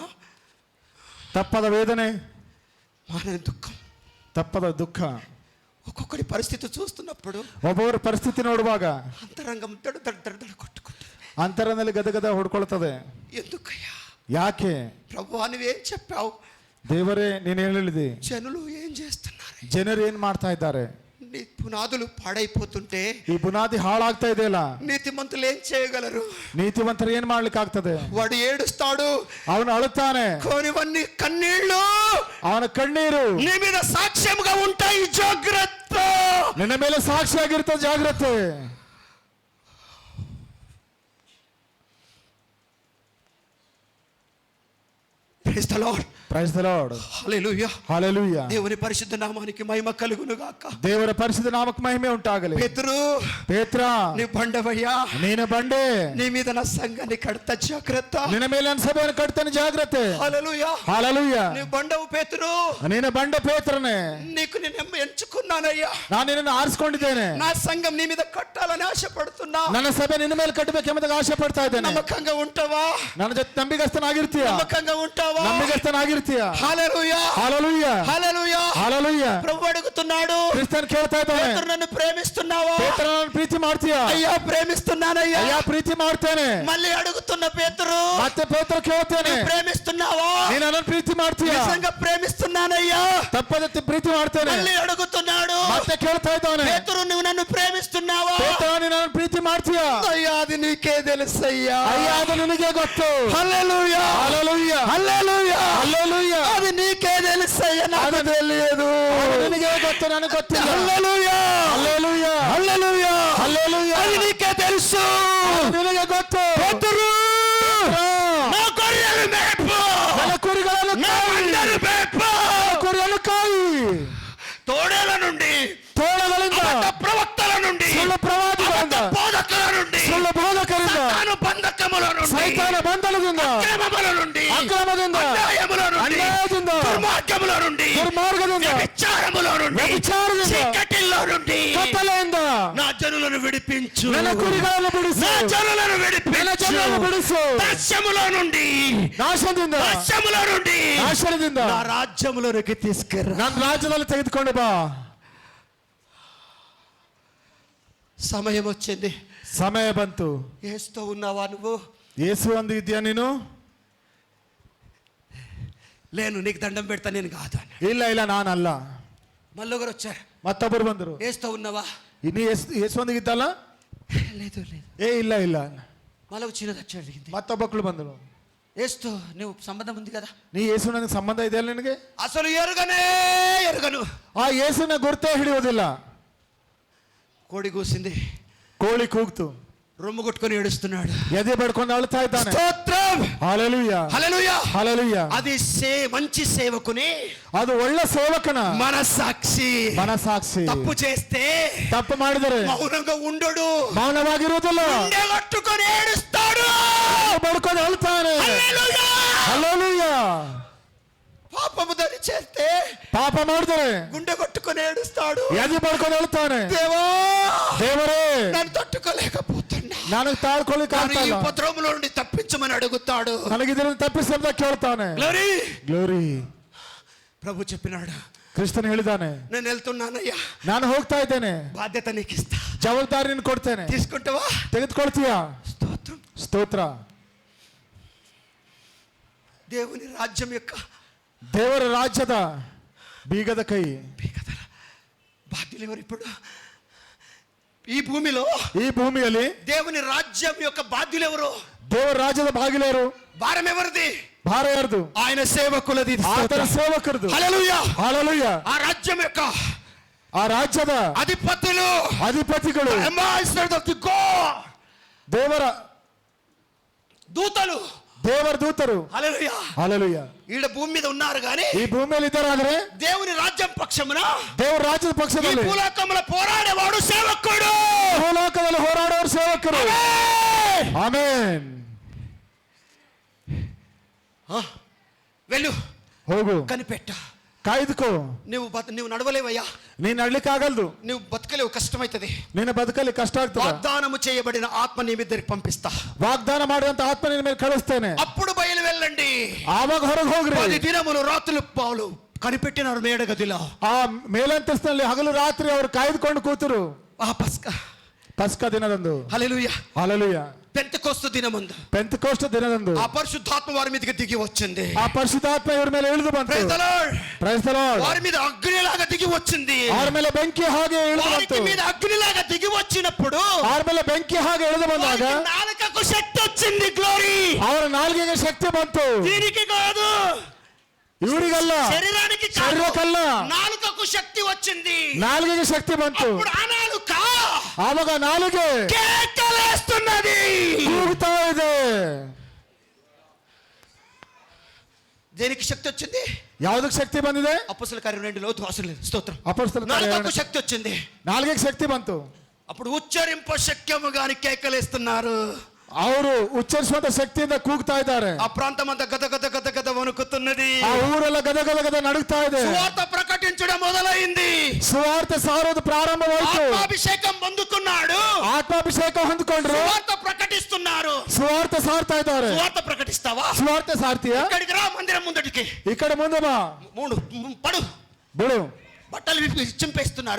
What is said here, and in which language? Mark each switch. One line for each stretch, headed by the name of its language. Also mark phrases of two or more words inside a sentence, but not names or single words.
Kannada: ತಪ್ಪದ ವೇದನೆ,
Telugu: మానని దుఃఖం,
Kannada: ತಪ್ಪದ ದುಃಖ,
Telugu: ఒక్కొక్కడి పరిస్థితి చూస్తున్నప్పుడు
Kannada: ಒಬ್ಬೊಬ್ಬರ ಪರಿಸ್ಥಿತಿ ನೋಡುವಾಗ
Telugu: అంతరంగం దడు దడు దడు దడు కొట్టుకుంటుంది.
Kannada: ಅಂತರದಲ್ಲಿ ಗದಗದ ಹೊಡ್ಕೊಳ್ತದೆ.
Telugu: ఎందుకయ్యా?
Kannada: ಯಾಕೆ?
Telugu: ప్రభువా నువ్వేం చెప్పావు?
Kannada: ದೇವರೇ ನೀನು ಹೇಳಿದೆ.
Telugu: జనులు ఏం చేస్తున్నారు?
Kannada: ಜನರು ಏನ್ ಮಾಡ್ತಾ ಇದ್ದಾರೆ?
Telugu: నీ పునాదులు పాడైపోతుంటే
Kannada: ಈ ಬುನಾದಿ ಹಾಳಾಗ್ತಾ ಇದೆಯಲ್ಲ,
Telugu: నీతిమంతులు ఏం చేయగలరు?
Kannada: ನೀತಿವಂತರು ಏನ್ ಮಾಡ್ಲಿಕ್ಕೆ ಆಗ್ತದೆ?
Telugu: వాడు ఏడుస్తాడు,
Kannada: ಅವನು ಅಳುತ್ತಾನೆ,
Telugu: కోనివన్నీ కన్నీళ్లు
Kannada: ಅವನ ಕಣ್ಣೀರು
Telugu: నీ మీద సాక్ష్యంగా ఉంటాయి. జాగ్రత్త.
Kannada: ನಿನ್ನ ಮೇಲೆ ಸಾಕ್ಷಿಯಾಗಿರ್ತದೆ, ಜಾಗ್ರತೆ.
English: Praise the Lord. Praise the Lord.
Telugu: హల్లెలూయా. హల్లెలూయా. దేవుని పరిశుద్ధ నామానికి మహిమ కలుగును గాక.
Kannada: ದೇವರ ಪರಿಶುದ್ಧ ನಾಮಕ್ಕೆ ಮಹಿಮೆ ಉಂಟಾಗಲಿ.
Telugu: పేతురు,
Kannada: ಪೇತ್ರ,
Telugu: నీ బండవయ్యా,
Kannada: ನೀನು ಬಂಡೆ,
Telugu: నీ మీద నా సంఘాన్ని కడతా. జాగ్రత్త.
Kannada: ನಿನ್ನ ಮೇಲೆ ನನ್ನ ಸಭೆಯನ್ನು ಕಟ್ತಾನೆ, ಜಾಗ್ರತೆ.
Telugu: హల్లెలూయా. హల్లెలూయా. నీ బండవు పేతురు,
Kannada: ನೀನು ಬಂಡ ಪೇತ್ರನೇ,
Telugu: నీకు నేను ఎంచుకున్నానయ్యా.
Kannada: ನಾನು ನಿನ್ನನ್ನು ಆರಿಸಿಕೊಂಡಿದ್ದೇನೆ.
Telugu: నా సంఘం నీ మీద కట్టాలని ఆశపడుతున్నా.
Kannada: ನನ್ನ ಸಭೆ ನಿನ್ನ ಮೇಲೆ ಕಟ್ಟಬೇಕೆಂಬುದಾಗಿ ಆಶೆ ಪಡ್ತಾ ಇದ್ದೇನೆ.
Telugu: నమ్మకంగా ఉంటావా?
Kannada: ನನ್ನ ಜೊತೆ ನಂಬಿಗಸ್ತನಾಗಿರ್ತೀಯ?
Telugu: నమ్మకంగా ఉంటావా?
Kannada: ನಂಬಿಗಸ್ತನಾಗಿರ್ತೀಯ?
Telugu: హల్లెలూయా. హల్లెలూయా. హల్లెలూయా. హల్లెలూయా. ప్రభు అడుగుతున్నాడు,
Kannada: ಕ್ರಿಸ್ತನ್ ಕೇಳ್ತಾ ಇದ್ದಾನೆ,
Telugu: పేతురు నన్ను ప్రేమిస్తున్నావా?
Kannada: ಪೇತ್ರ ನನ್ನನ್ನು ಪ್ರೀತಿ ಮಾಡ್ತೀಯಾ?
Telugu: అయ్యా ప్రేమిస్తున్నానయ్యా.
Kannada: ಅಯ್ಯ ಪ್ರೀತಿ ಮಾಡ್ತೇನೆ.
Telugu: మళ్ళీ అడుగుతున్న పేతురు,
Kannada: ಮತ್ತೆ ಪೇತ್ರ ಕೇಳ್ತೇನೆ,
Telugu: ప్రేమిస్తున్నావా?
Kannada: ನೀನು ನನ್ನನ್ನು ಪ್ರೀತಿ ಮಾಡ್ತೀಯಾ?
Telugu: నిజంగా ప్రేమిస్తున్నానయ్యా.
Kannada: ತಪ್ಪದ ಪ್ರೀತಿ ಮಾಡ್ತೇನೆ.
Telugu: మళ్ళీ అడుగుతున్నాడు,
Kannada: ಮತ್ತೆ ಕೇಳ್ತಾ ಇದ್ದಾನೆ,
Telugu: పేతురు నువ్వు నన్ను ప్రేమిస్తున్నావా?
Kannada: ಪೇತ್ರ ನೀನು ನನ್ನನ್ನು ಪ್ರೀತಿ ಮಾಡ್ತೀಯಾ?
Telugu: అయ్యా అది నీకే తెలుసయ్యా.
Kannada: ಅಯ್ಯ ಅದು ನಿನಗೆ ಗೊತ್ತು.
Telugu: హల్లెలూయా. హల్లెలూయా. హల్లెలూయా. హల్లెలూయా. అది నీకే తెలుసయ్యా, నాకు తెలియదు.
Kannada: ಅದು ನಿನಗೆ ಗೊತ್ತು, ನನಗೆ ಗೊತ್ತಿಲ್ಲ.
Telugu: హల్లెలూయా. హల్లెలూయా. హల్లెలూయా. హల్లెలూయా. అది నీకే తెలుసు.
Kannada: ಅದು ನಿನಗೆ ಗೊತ್ತು.
Telugu: పేతురు, నా గొర్రెలు మేపు,
Kannada: ನನ್ನ ಕುರಿಗಳನ್ನು
Telugu: నా మందను మేపు.
Kannada: ಕುರಿಯನ್ನು ಕಾಯಿ.
Telugu: తోడేల నుండి,
Kannada: ತೋಳಗಳಿಂದ,
Telugu: అబద్ధ ప్రవక్తల నుండి,
Kannada: ಸುಳ್ಳು ಪ್ರವಾದಿಗಳಿಂದ,
Telugu: అబద్ధ బోధకుల నుండి,
Kannada: ಸುಳ್ಳು ಬೋಧಕರಿಂದ,
Telugu: సాతాను బంధకముల నుండి,
Kannada: ಸೈತಾನ ಬಂಧನದಿಂದ,
Telugu: అక్రమముల నుండి,
Kannada: ಅಕ್ರಮದಿಂದ,
Telugu: అన్యాయముల నుండి,
Kannada: ಅನ್ಯಾಯದಿಂದ,
Telugu: దుర్మార్గముల నుండి,
Kannada: ದುರ್ಮಾರ್ಗದಿಂದ,
Telugu: వ్యభిచారముల నుండి,
Kannada: ವ್ಯಭಿಚಾರದಿಂದ,
Telugu: చీకటిలో నుండి
Kannada: ಕತ್ತಲೆಯಿಂದ
Telugu: నా జనులను విడిపించు.
Kannada: ನನ್ನ ಕುರಿಗಳನ್ನು ಬಿಡಿಸು.
Telugu: నా జనులను
Kannada: ನನ್ನ
Telugu: విడిపించు.
Kannada: ಜನರನ್ನು ಬಿಡಿಸು.
Telugu: దర్శములో నుండి,
Kannada: ನಾಶದಿಂದ,
Telugu: దర్శములో నుండి
Kannada: ನಾಶನದಿಂದ
Telugu: నా రాజ్యములోనికి తీసుకురా.
Kannada: ನನ್ನ ರಾಜ್ಯದಲ್ಲಿ ತೆಗೆದುಕೊಂಡು ಬಾ.
Telugu: సమయం వచ్చింది.
Kannada: ಸಮಯ ಬಂತು.
Telugu: ఏస్తూ ఉన్నావా నువ్వు?
Kannada: ಯೇಸು ಅಂದು ಇದೆಯಾ ನೀನು?
Telugu: లేను, నీకు దండం పెడతా నేను కాదు అని.
Kannada: ಇಲ್ಲ ಇಲ್ಲ, ನಾನಲ್ಲ.
Telugu: మళ్ళొకరు వచ్చారు,
Kannada: ಮತ್ತೊಬ್ಬರು ಬಂದರು.
Telugu: ఏస్తూ ఉన్నావా?
Kannada: ಇನ್ನು ಯೇಸು ಅಂದಿಗೆ ಇದ್ದಲ್ಲ?
Telugu: లేదు లేదు.
Kannada: ಏ ಇಲ್ಲ ಇಲ್ಲ.
Telugu: మళ్ళీ చిన్నది వచ్చి అడిగింది,
Kannada: ಮತ್ತೊಬ್ಬಕ್ಕಳು ಬಂದರು.
Telugu: ఏస్తూ నువ్వు సంబంధం ఉంది కదా?
Kannada: ನೀ ಯೇಸು ನನಗೆ ಸಂಬಂಧ ಇದೆಯಲ್ಲ ನಿನಗೆ?
Telugu: అసలు ఎరుగను.
Kannada: ಆ ಯೇಸುನ ಗುರುತೇ ಹಿಡಿಯೋದಿಲ್ಲ.
Telugu: కోడి కూసింది,
Kannada: ಕೋಳಿ ಕೂಗ್ತು,
Telugu: రొమ్ము కొట్టుకొని ఏడుస్తున్నాడు,
Kannada: ಎದೆ ಬಡ್ಕೊಂಡು ಅಳ್ತಾ ಇದ್ದಾನೆ.
Telugu: స్తోత్రం.
Kannada: ಹಲ್ಲೆಲೂಯಾ.
Telugu: హల్లెలూయా.
Kannada: ಹಲ್ಲೆಲೂಯಾ.
Telugu: అది మంచి సేవకుని
Kannada: ಅದು ಒಳ್ಳೆ ಸೇವಕನ
Telugu: మనసాక్షి.
Kannada: ಮನಸಾಕ್ಷಿ.
Telugu: తప్పు చేస్తే
Kannada: ತಪ್ಪು ಮಾಡಿದರೆ
Telugu: మౌనంగా ఉండడు,
Kannada: ಮೌನವಾಗಿರುವುದಿಲ್ಲ,
Telugu: గుండె కట్టుకొని ఏడుస్తాడు.
Kannada: ಬಡ್ಕೊಂಡು ಅಳ್ತಾನೆ.
Telugu: హల్లెలూయా.
Kannada: ಹಲ್ಲೆಲೂಯಾ.
Telugu: పాపము దరి చేస్తే
Kannada: ಪಾಪ ಮಾಡಿದರೆ
Telugu: గుండె కొట్టుకొని ఏడుస్తాడు.
Kannada: ಎದೆ ಬಡ್ಕೊಂಡು ಅಳ್ತಾನೆ.
Telugu: దేవా,
Kannada: ದೇವರೇ,
Telugu: నన్ను తట్టుకోలేకపోతున్నా,
Kannada: ನನಗೆ ತಾಳ್ಕೊಳ್ಳಿಕ್ಕೆ
Telugu: నన్ను
Kannada: ಆಗ್ತಾ
Telugu: ఈ
Kannada: ಇಲ್ಲ,
Telugu: ఉపద్రవములో నుండి తప్పించమని అడుగుతాడు.
Kannada: ನನಗೆ ಇದನ್ನು ತಪ್ಪಿಸಿ ಕೇಳ್ತಾನೆ.
Telugu: గ్లోరీ.
Kannada: ಗ್ಲೋರಿ.
Telugu: ప్రభు చెప్పినాడు,
Kannada: ಕ್ರಿಸ್ತನ್ ಹೇಳಿದಾನೆ,
Telugu: నేను వెళ్తున్నానయ్యా,
Kannada: ನಾನು ಹೋಗ್ತಾ ಇದ್ದೇನೆ,
Telugu: బాధ్యత నీకు ఇస్తా,
Kannada: ಜವಾಬ್ದಾರಿ ನಿನಗೆ ಕೊಡ್ತೇನೆ,
Telugu: తీసుకుంటావా?
Kannada: ತೆಗೆದುಕೊಳ್ತೀಯಾ?
Telugu: స్తోత్రం.
Kannada: ಸ್ತೋತ್ರ.
Telugu: దేవుని రాజ్యం యొక్క
Kannada: ದೇವರ ರಾಜ್ಯದ ಬೀಗದ ಕೈ.
Telugu: బాధ్యులు ఎవరు ఇప్పుడు ఈ భూమిలో?
Kannada: ಈ ಭೂಮಿಯಲ್ಲಿ
Telugu: దేవుని రాజ్యం యొక్క బాధ్యులు ఎవరు?
Kannada: ದೇವರ ರಾಜ್ಯದ ಬಾಗಿಲೇರು.
Telugu: భారం ఎవరిది?
Kannada: ಭಾರ ಯಾರ್ದು?
Telugu: ఆయన సేవకులది.
Kannada: ಆತನ ಸೇವಕರದು.
Telugu: హల్లెలూయా.
Kannada: ಹಲ್ಲೆಲೂಯಾ.
Telugu: ఆ రాజ్యం యొక్క
Kannada: ಆ ರಾಜ್ಯದ
Telugu: అధిపతులు,
Kannada: ಅಧಿಪತಿಗಳು,
English: ambassadors of the God,
Kannada: ದೇವರ
Telugu: దూతలు,
Kannada: ದೇವರ ದೂತರು
Telugu: హల్లెలూయా. హల్లెలూయా. ఈడ భూమి మీద ఉన్నారు కానీ
Kannada: ಈ ಭೂಮಿ ಮೇಲೆ ಇದ್ದಾರಾದ್ರೆ
Telugu: దేవుని రాజ్యం పక్షమున
Kannada: ದೇವರ ರಾಜ್ಯದ
Telugu: ఈ
Kannada: ಪಕ್ಷದಲ್ಲಿ
Telugu: భూలోకములో పోరాడేవాడు సేవకుడు.
Kannada: ಭೂಲೋಕದಲ್ಲಿ ಹೋರಾಡುವವರು ಸೇವಕರು. ಆಮೆನ್.
Telugu: వెళ్ళు,
Kannada: ಹೋಗು,
Telugu: కనిపెట్ట.
Kannada: ಕಾಯ್ದುಕೋ.
Telugu: నువ్వు నడవలేవయ్యా,
Kannada: ನೀನ್ ನಡ್ಲಿಕ್ಕಾಗಲ್ದು,
Telugu: నువ్వు బతకలేవు, కష్టమైతది.
Kannada: ನಿನ್ನ ಬದುಕಲ್ಲಿ ಕಷ್ಟ ಆಗ್ತದೆ.
Telugu: వాగ్దానము చేయబడిన ఆత్మ నీ మీదకి పంపిస్తా.
Kannada: ವಾಗ್ದಾನ ಮಾಡಿದಂತ ಆತ್ಮ ನಿನ್ನ ಮೇಲೆ ಕಳಿಸ್ತೇನೆ.
Telugu: అప్పుడు బయలు వెళ్ళండి.
Kannada: ಆವಾಗ ಹೊರಗೆ ಹೋಗ್ರಿ.
Telugu: 10 దినములు రాత్రులు పావులు కనిపెట్టినారు మేడ గదిలో.
Kannada: ಆ ಮೇಲಂತಸ್ತಿನಲ್ಲಿ ಹಗಲು ರಾತ್ರಿ ಅವರು ಕಾಯ್ದುಕೊಂಡು ಕೂತರು.
Telugu: ఆ
Kannada: ಪಸ್ಕ ದಿನದಂದು.
Telugu: హల్లెలూయా. హల్లెలూయా. పెంతెకోస్తు దినమందు,
Kannada: ಪೆಂತೆಕೋಸ್ತ ದಿನದಂದು
Telugu: ఆ పరిశుద్ధాత్మ వారి మీదకి దిగి వచ్చింది.
Kannada: ಆ ಪರಿಶುದ್ಧಾತ್ಮ ಇವರ ಮೇಲೆ ಇಳಿದು ಬಂತು.
English: Praise the Lord. Praise the Lord.
Telugu: వారి మీద అగ్నిలాగా దిగి వచ్చింది.
Kannada: ಅವರ ಮೇಲೆ ಬೆಂಕಿ ಹಾಗೆ ಇಳಿದು ಬಂತು.
Telugu: వారి మీద అగ్నిలాగా దిగి వచ్చినప్పుడు
Kannada: ಅವರ ಮೇಲೆ ಬೆಂಕಿ ಹಾಗೆ ಇಳಿದು ಬಂದಾಗ
Telugu: వారికి నాలుకకు శక్తి వచ్చింది. గ్లోరీ.
Kannada: ಅವರ ನಾಲ್ಗೆಗೆ ಶಕ್ತಿ ಬಂತು.
Telugu: దీనికి కాదు,
Kannada: ಇವರಿಗಲ್ಲ,
Telugu: శరీరానికి కాదు,
Kannada: ಶರೀರಕ್ಕಲ್ಲ,
Telugu: నాలుకకు శక్తి వచ్చింది.
Kannada: ನಾಲ್ಗೆಗೆ ಶಕ್ತಿ ಬಂತು.
Telugu: అప్పుడు ఆ నాలుక
Kannada: ಆವಾಗ ನಾಲಿಗೆ
Telugu: కేకలేస్తున్నది.
Kannada: ಕೂಗುತ್ತಾ ಇದೆ.
Telugu: దేనికి శక్తి వచ్చింది?
Kannada: ಯಾವುದಕ್ಕೆ ಶಕ್ತಿ ಬಂದಿದೆ?
Telugu: అపొస్తలుల కార్యం 2లో దాసులేదు. స్తోత్రం.
Kannada: ಅಪೊಸ್ತಲರ ಕಾರ್ಯ
Telugu: నాలుకకు శక్తి వచ్చింది.
Kannada: ನಾಲ್ಗೆಗೆ ಶಕ್ತಿ ಬಂತು.
Telugu: అప్పుడు ఉచ్చరింప శక్యము గాని కేకలేస్తున్నారు.
Kannada: ಅವರು ಉಚ್ಚರಿಸುವಂತ ಶಕ್ತಿಯಿಂದ ಕೂಗ್ತಾ ಇದ್ದಾರೆ.
Telugu: ఆ ప్రాంతం అంతా గద గద గద గద వణుకుతున్నది.
Kannada: ಆ ಊರೆಲ್ಲ ಗದ ಗದ ಗದ ನಡುಗ್ತಾ ಇದೆ.
Telugu: సువార్త ప్రకటించడం మొదలైంది.
Kannada: ಸುವಾರ್ತೆ ಸಾರೋದು ಪ್ರಾರಂಭವಾಯಿತು.
Telugu: ఆత్మాభిషేకం పొందుకున్నాడు.
Kannada: ಆತ್ಮಾಭಿಷೇಕ ಹೊಂದಿಕೊಂಡ್ರು.
Telugu: సువార్త ప్రకటిస్తున్నారు.
Kannada: ಸುವಾರ್ತೆ ಸಾರ್ತಾ ಇದ್ದಾರೆ.
Telugu: సువార్త ప్రకటిస్తావా?
Kannada: ಸುವಾರ್ತೆ ಸಾರ್ತೀಯಾ?
Telugu: ఇక్కడికి రా, మందిరం ముందటికి.
Kannada: ಈ ಕಡೆ ಮುಂದೆ ಬಾ.
Telugu: పడు.
Kannada: ಬಿಡು.
Telugu: బట్టలు విప్పి చింపేస్తున్నారు.